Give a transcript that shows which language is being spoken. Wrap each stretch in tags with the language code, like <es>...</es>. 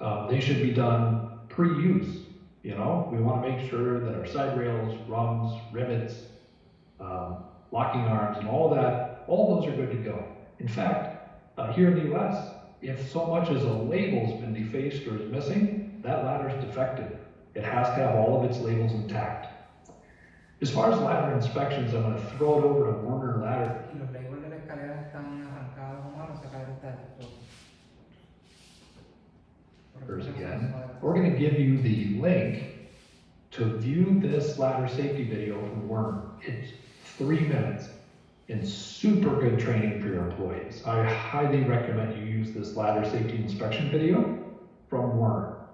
<en>They should be done pre-use. You know, we want to make sure that our side rails, rungs, rivets, locking arms, and all that, all those are good to go. In fact, here in the US, if so much as a label's been defaced or is missing, that ladder's defective. It has to have all of its labels intact. As far as ladder inspections, I'm going to throw it over to Warner Ladder.</en> <es>Y los labels de la escalera están arrancados o malos, esa escalera está defectuosa.</es> <en>Again, we're going to give you the link to view this ladder safety video from Werner. It's 3 minutes and super good training for your employees. I highly recommend you use this ladder safety inspection video from Werner.</en>